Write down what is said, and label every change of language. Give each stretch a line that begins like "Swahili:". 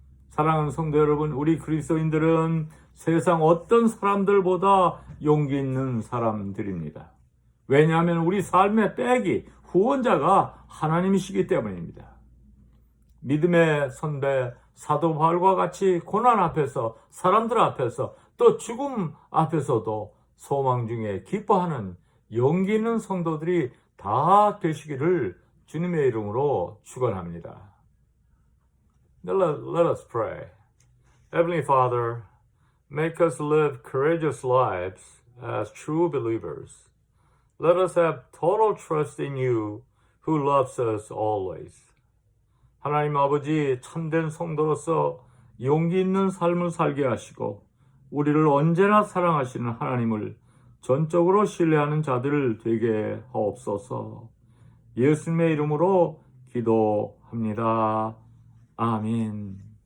Korean: 사랑하는 성도 여러분, 우리 그리스도인들은 세상 어떤 사람들보다 용기 있는 사람들입니다. 왜냐하면 우리 삶의 백이 후원자가 하나님이시기 때문입니다. 믿음의 선배 사도 바울과 같이 고난 앞에서, 사람들 앞에서, 또 죽음 앞에서도 소망 중에 기뻐하는 용기 있는 성도들이 다 되시기를 주님의 이름으로 축원합니다.
English: Let us pray. Heavenly Father, make us live courageous lives as true believers. Let us have total trust in you who loves us always.
Korean: 하나님 아버지, 참된 성도로서 용기 있는 삶을 살게 하시고 우리를 언제나 사랑하시는 하나님을 전적으로 신뢰하는 자들 되게 하옵소서. 예수님의 이름으로 기도합니다. 아멘.